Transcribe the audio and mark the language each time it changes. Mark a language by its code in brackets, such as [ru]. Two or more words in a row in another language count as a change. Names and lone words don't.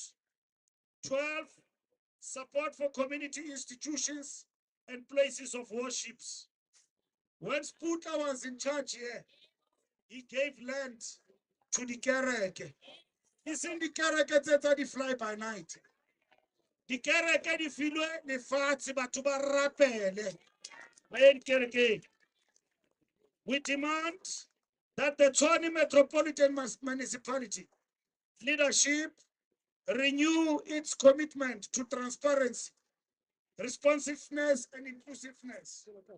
[en] 12, support for community institutions and places of worships. When Sputler was in charge here, he gave land to the kereke. He's in the kereke that the fly by night. [st] The kereke di filwe le fatsi batho ba rapele. [en] We demand that the Tshwane Metropolitan Municipality leadership renew its commitment to transparency, responsiveness, and inclusiveness.